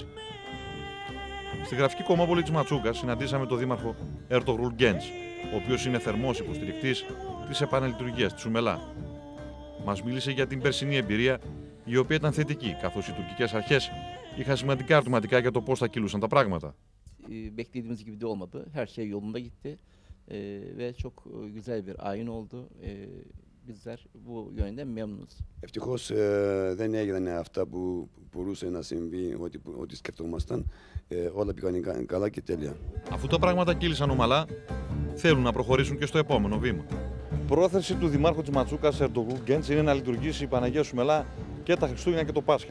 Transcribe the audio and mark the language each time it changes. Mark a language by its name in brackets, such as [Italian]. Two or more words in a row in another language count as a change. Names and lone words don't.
[Greek] Στη γραφική κομμόπολη της Ματσούκας συναντήσαμε τον δήμαρχο Ερτογρούλ Γκέντς, ο οποίος είναι θερμός υποστηρικτής της επαναλειτουργίας της Ουμελά. Μας μίλησε για την περσινή εμπειρία, η οποία ήταν θετική, καθώς οι τουρκικές αρχές είχαν σημαντικά ερωτηματικά για το πώς θα κυλούσαν τα πράγματα. [Turkish] Beklediğimiz gibi de olmadı. Her şey yolunda gitti ve çok güzel bir ayin oldu. Bizler bu yönden memnunuz. [Greek] Ευτυχώς δεν έγιναν αυτά που μπορούσε να συμβεί, ό,τι σκεφτόμασταν. Όλα πήγαν καλά και τέλεια. Αφού τα πράγματα κύλησαν ομαλά, θέλουν να προχωρήσουν και στο επόμενο βήμα. Πρόθεση του Δημάρχου της Ματσούκας, Ερτογρούλ Γκέντς, είναι να λειτουργήσει η Παναγία του Μελά και τα Χριστούγεννα και το Πάσχα.